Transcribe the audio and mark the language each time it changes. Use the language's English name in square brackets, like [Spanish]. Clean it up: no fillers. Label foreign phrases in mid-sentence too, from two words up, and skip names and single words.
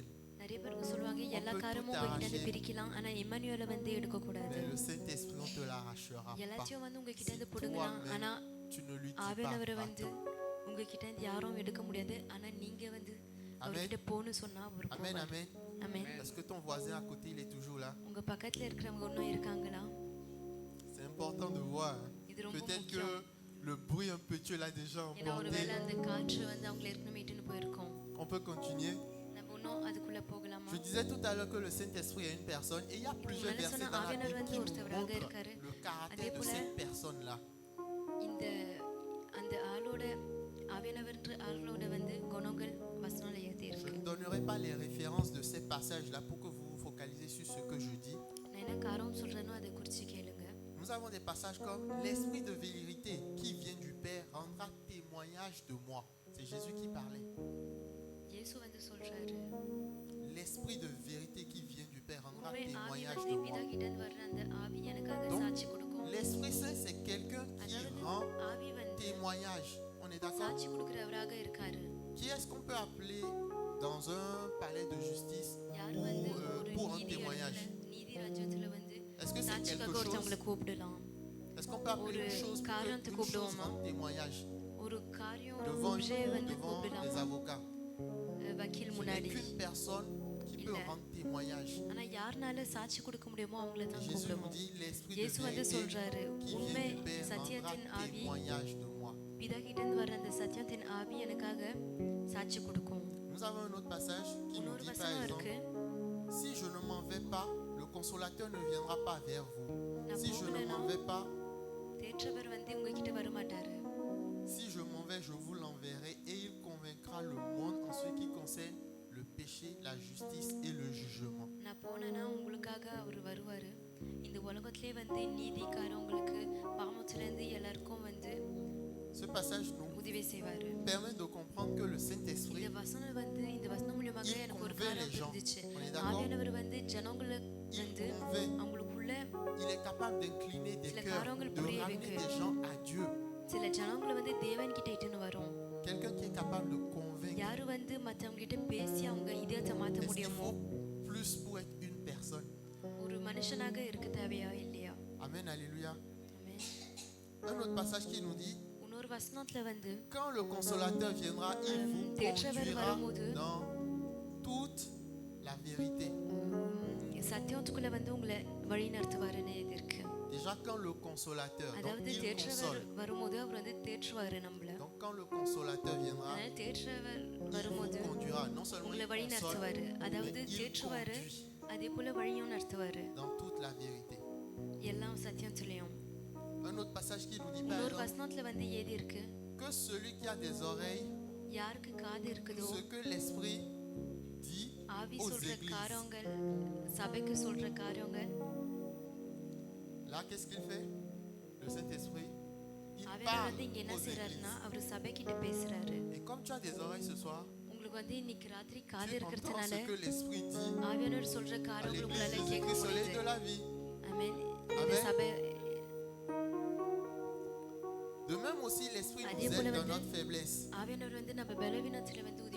[Tamil] நிறைய பேருக்கு சொல்லுவாங்க எல்லா [French] peut [Tamil] காரியமும் [French] tout [Tamil] உங்ககிட்ட [French] arracher. [Tamil] பிரிக்கலாம், ஆனா இம்மானுவேலை எடுக்க கூடாது. [French] Mais le Saint-Esprit, on ne te l'arrachera pas. [Tamil] எல்லாத்தையும் உங்ககிட்ட [French] Si [Tamil] பிடுங்கலாம், ஆனா [French] toi-même, tu ne lui dis [Tamil] ஆவியானவரை [French] pas. [Tamil] உங்ககிட்ட யாரும் எடுக்க முடியாது. ஆனா நீங்க அவர்கிட்ட போன்னு சொன்னா அவர் [French] Amen, [Tamil] போவார். [French] amen. [Tamil] ஆமென். [French] Est-ce que ton voisin à côté, il est toujours là? [Tamil] உங்க பக்கத்துல இருக்கிறவங்க இன்னும் இருக்காங்களா? [French] C'est important de voir. [Tamil] இது ரொம்ப [French] Peut-être que [Tamil] முக்கியம். [French] le bruit un peu, tu l'as déjà [Tamil] ஏன்னா ஒருவேளை [French] emporté. [Tamil] அந்த காற்று அவங்களை ஏற்கனவே இட்டுன்னு போயிருக்கோம். [French] On peut continuer. [Tamil] நம்ம இன்னும் அதுக்குள்ள போகலாமா? [French] Je disais tout à l'heure que le Saint-Esprit est une personne et il y a plusieurs [Tamil] முன்னாடி [French] versets [Tamil] சொன்ன [French] dans la [Tamil] ஆவியானவர் [French] Bible qui nous [Tamil] ஒருத்தவராக [French] montrent [Tamil] இருக்காரு. [French] le caractère [Tamil] அதே [French] de [Tamil] போல [French] cette personne-là. [Tamil] இந்த அந்த ஆளோட ஆவியானவர் ஆளோட குணங்கள் வசனம்ல எழுதி [French] Je [Tamil] இருக்கு. [French] ne donnerai pas les références de ces passages-là pour que vous vous focalisez sur ce que je dis. [Tamil] நான் என்ன காரணம் சொல்றேனோ அதை குறித்து கேளுங்க. [French] Nous avons des passages comme l'esprit de vérité qui vient du Père rendra témoignage de moi. C'est Jésus qui parlait. [Tamil] இயேசு சொல்றாரு, [French] L'esprit de vérité qui vient du Père rendra [Tamil] உண்மை ஆவி [French] témoignage de [Tamil] பிதா [French] moi. [Tamil] கிட்ட இருந்து வர்ற அந்த ஆவி எனக்காக [French] Donc, [Tamil] சாட்சி கொடுக்கும். [French] L'Esprit Saint, c'est quelqu'un qui [Tamil] அதாவது [French] rend [Tamil] ஆவி [French] témoignage. On est d'accord? [Tamil] சாட்சி கொடுக்கிறவராக இருக்காரு. [French] Qui est-ce qu'on peut appeler dans un palais de justice [Tamil] யார் [French] ou, [Tamil] ஒரு [French] pour un [Tamil] நீதி [French] témoignage? [Tamil] நீதி ராஜ்யத்துல [French] Est-ce que c'est [Tamil] சாட்சிக்காக [French] quelque [Tamil] ஒருத்தவங்களை [French] chose? [Tamil] கூப்பிடலாம். [French] Est-ce qu'on peut appeler une chose pour [Tamil] காரியத்தை [French] qu'une chose [Tamil] கூப்பிடுவோமா? [French] rende témoignage [Tamil] ஒரு காரியம் ஒரு [French] devant objet des [Tamil] கூப்பிடலாம் [French] avocats? [Tamil] வக்கீல் [French] Ce n'est [Tamil] முன்னாடி. [French] qu'une personne qui peut Il est. rendre témoignage. [Tamil] ஆனா யாருனால சாட்சி கொடுக்க முடியுமோ அவங்கள [French] Et [Tamil] தான் [French] Jésus nous [Tamil] கூப்பிடுவோம். [French] dit l'esprit de [Tamil] இயேசு [French] vérité [Tamil] சொல்றாரு, [French] qui [Tamil] உண்மை [French] vient du Père rendra [Tamil] சத்தியத்தின் ஆவி [French] témoignage de moi. [Tamil] பிதா கிட்ட இருந்து வர்ற அந்த சத்தியத்தின் ஆவி எனக்காக சாட்சி கொடுக்கும். [French] Nous avons un autre passage qui nous [Tamil] இன்னொரு [French] dit par [Tamil] வசனம் [French] exemple, [Tamil] இருக்கு, [French] si je ne m'en vais pas, le consolateur ne viendra pas vers vous. [Tamil] நான் [French] Si je ne [Tamil] போகலைன்னா [French] m'en vais pas, [Tamil] தேற்றவர் உங்ககிட்ட வர மாட்டாரு. [French] si je m'en vais, je vous l'enverrai et il convaincra le monde en ce qui concerne le péché, la justice et le jugement. [Tamil] நான் போனேன்னா உங்களுக்காக அவர் வருவாரு. இந்த உலகத்திலே நீதிக்காரங்களுக்கு பாவத்துல இருந்து எல்லாருக்கும் [French] Ce passage nous [Tamil] உதவி செய்வாரு. [French] permet de comprendre que le Saint-Esprit, [Tamil] இந்த வசனம் இந்த வசனம் மூலமாக [French] il [Tamil] எனக்கு ஒரு [French] convainc [Tamil] காரியம் [French] les gens. [Tamil] புரிஞ்சிச்சு. [French] On est d'accord? [Tamil] ஆவியானவர் ஜனங்களை [French] Il convainc, [Tamil] அவங்களுக்குள்ள [French] il est capable d'incliner des [Tamil] சில [French] cœurs, [Tamil] காரியங்கள் [French] de [Tamil] புரிய [French] ramener [Tamil] வைக்க. [French] des gens à Dieu. [Tamil] சில ஜனங்களை தேவன் கிட்ட இட்டுன்னு வரும். [French] quelqu'un qui est capable de convaincre. [Tamil] யாரு வந்து மத்தவங்க கிட்ட பேசி அவங்க இதயத்தை மாத்த [French] Est-ce qu'il [Tamil] முடியுமோ [French] faut plus pour être une personne? [Tamil] ஒரு மனுஷனாக இருக்க தேவையா இல்லையா? [French] Amen, alléluia. [Tamil] Amen. [French] Un autre passage qui nous dit, [Tamil] இன்னொரு வசனத்துல வந்து [French] quand le consolateur viendra, il vous conduira dans toute la vérité. [Tamil] சத்தியத்துக்குள்ள வந்து உங்களை வழி நடத்துவாருன்னு இது இருக்கு. [French] Déjà quand le consolateur, donc [Tamil] அதாவது [French] il [Tamil] தேற்றவர் [French] console. [Tamil] வரும்போது அவர் வந்து தேற்றுவாரு நம்மள. [French] Donc quand le consolateur viendra, [Tamil] அதனால தேற்றவர் [French] il vous [Tamil] வரும்போது [French] conduira. Non seulement [Tamil] உங்களை [French] il [Tamil] வழி [French] console, [Tamil] நடத்துவாரு, அதாவது [French] mais il [Tamil] தேற்றுவாரு, [French] conduit [Tamil] அதே போல வழியும் நடத்துவாரு [French] dans toute la vérité. [Tamil] எல்லாம் சத்தியத்துலயும். [French] Un autre passage qui nous dit par [Tamil] இன்னொரு [French] exemple, [Tamil] வசனத்துல வந்து ஏதி இருக்கு, [French] que celui qui a des oreilles, [Tamil] யாருக்கு காது இருக்குதோ [French] ce que l'Esprit dit [Tamil] ஆவி [French] aux [Tamil] சொல்ற [French] églises. [Tamil] காரியங்கள், சபைக்கு சொல்ற காரியங்கள். [French] Là, qu'est-ce qu'il fait? Le Saint-Esprit, il [Tamil] ஆவியானவர் [French] parle [Tamil] வந்து இங்க என்ன [French] aux [Tamil] செய்யறாருன்னா [French] églises. [Tamil] அவர் சபைக்கிட்ட பேசுறாரு. [French] Et comme tu as des oreilles ce soir, [Tamil] உங்களுக்கு வந்து இன்னைக்கு ராத்திரி காது [French] tu entends [Tamil] இருக்கிறதுனால [French] ce que l'Esprit dit [Tamil] ஆவியானவர் சொல்ற [French] à [Tamil] காரியங்கள் [French] l'église [Tamil] உங்களால [French] de [Tamil] கேட்க [French] Jésus-Christ, soleil [Tamil] முடியுது. [French] de la vie. [Tamil] ஆமென். இந்த [French] Amen. [Tamil] சபை [French] De même aussi, l'Esprit [Tamil] அதே [French] nous [Tamil] போல [French] aide dans [Tamil] வந்து [French] notre faiblesse. [Tamil] ஆவியானவர் வந்து நம்ம பலவீனத்துல வந்து உதவி